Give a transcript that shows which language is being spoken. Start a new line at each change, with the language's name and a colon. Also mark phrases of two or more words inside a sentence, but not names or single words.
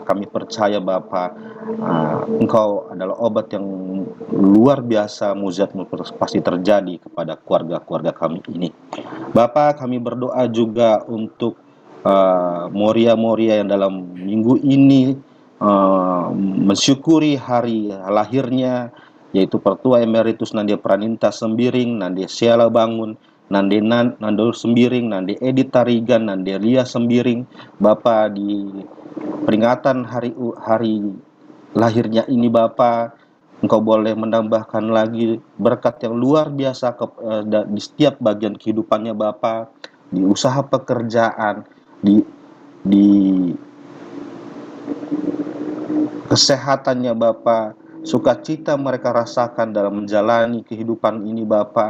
Indonesian: Kami percaya Bapa, Engkau adalah obat yang luar biasa, mujizat-mu pasti terjadi kepada keluarga-keluarga kami ini. Bapa, kami berdoa juga untuk Moria-Moria yang dalam minggu ini mensyukuri hari lahirnya, yaitu Pertua Emeritus Nandia Praninta Sembiring, Nandia Siala Bangun, Nando Sembiring, Nandi Edit Tarigan, Nandi Lia Sembiring. Bapa, di peringatan hari lahirnya ini Bapa, Engkau boleh menambahkan lagi berkat yang luar biasa di setiap bagian kehidupannya Bapa, di usaha pekerjaan, di kesehatannya Bapa, sukacita mereka rasakan dalam menjalani kehidupan ini Bapa.